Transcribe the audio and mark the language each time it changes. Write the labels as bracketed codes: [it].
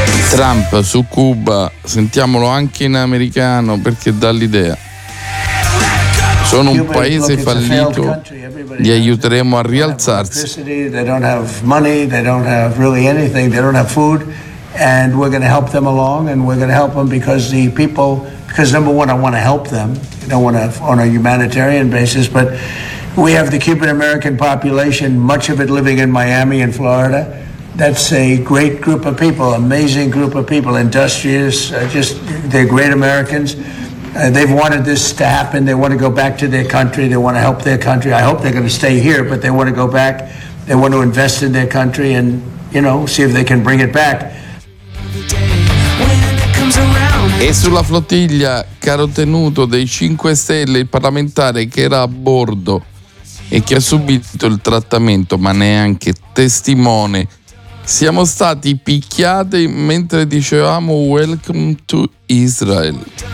[it] Trump su Cuba, sentiamolo anche in americano perché dà l'idea. Sono un paese fallito, li aiuteremo a rialzarsi. [en] They don't have money, they don't have really anything, they don't have food, and we're going to help them along, and we're going to help them because the people, because number one, I want to help them, I don't want to on a humanitarian basis, but we have the Cuban American population, much of it living in Miami and Florida. That's a great group of people, amazing group of people, industrious, just they're great Americans. They've wanted this to happen. They want to go back to their country. They want to help their country. I hope they're going to stay here, but they want to go back. They want to invest in their country and, you know, see if they can bring it back. [it] E sulla flottiglia, caro tenuto dei 5 Stelle, il parlamentare che era a bordo e che ha subito il trattamento, ma neanche testimone. Siamo stati picchiati mentre dicevamo [en] Welcome to Israel.